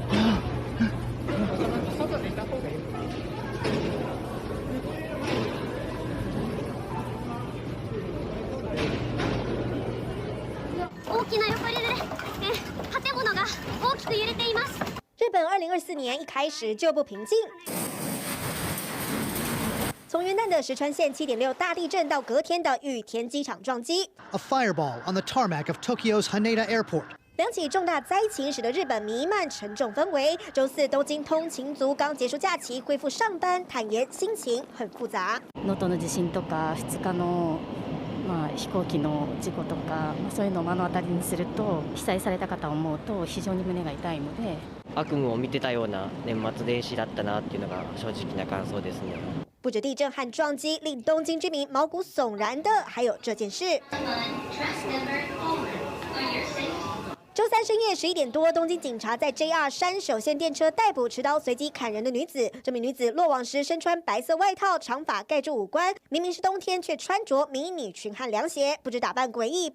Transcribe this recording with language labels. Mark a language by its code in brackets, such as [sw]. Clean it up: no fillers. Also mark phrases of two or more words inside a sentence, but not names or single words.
[ja] 外でいた方がいい。大きな横揺れで、建物が大きく揺れています。 [zh] 日本2024 年一开始就不平静。从元旦的石川县7.6大地震到隔天的羽田机场撞击 [en] A fireball on the tarmac of Tokyo's Haneda Airport. [zh] 两起重大灾情使得日本弥漫沉重氛围。周四，东京通勤族刚结束假期，恢复上班，坦言心情很复杂。 [ja] 能登の地震とか2日の飛行機の事故とか、そういうのを目の当たりにすると被災された方を思うと非常に胸が痛いので、悪夢を見てたような年末年始だったなっていうのが正直な感想ですね。 [zh] 不止地震和撞击令东京居民毛骨悚然的，还有这件事。周三深夜11点多，东京警察在 JR 山手线电车逮捕持刀随机砍人的女子。这名女子落网时身穿白色外套，长发盖住五官，明明是冬天，却穿着迷你裙和凉鞋，不知打扮诡异。